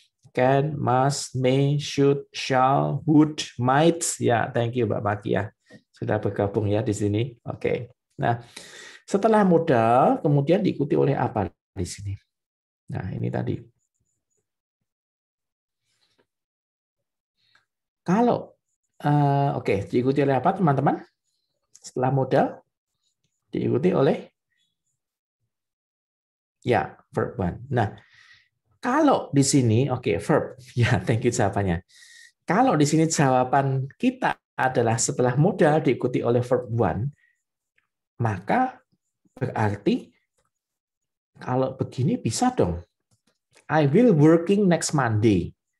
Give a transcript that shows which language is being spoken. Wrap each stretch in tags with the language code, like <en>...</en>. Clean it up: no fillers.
<en>Can, must, may, should, shall, would, might.</en> <id>Ya,</id> <en>thank you</en> <id>Mbak Paki ya. Sudah bergabung ya di sini. Oke. Nah, setelah modal kemudian diikuti oleh apa di sini? Nah, ini tadi. Kalau oke, diikuti oleh apa teman-teman? Setelah modal diikuti oleh ya verb one. Nah, kalau di sini oke, verb. Ya,</id> <en>thank you</en> <id>jawabannya. Kalau di sini jawaban kita adalah setelah modal diikuti oleh verb one, maka berarti kalau begini bisa dong.</id> <en>I will working next Monday.</en>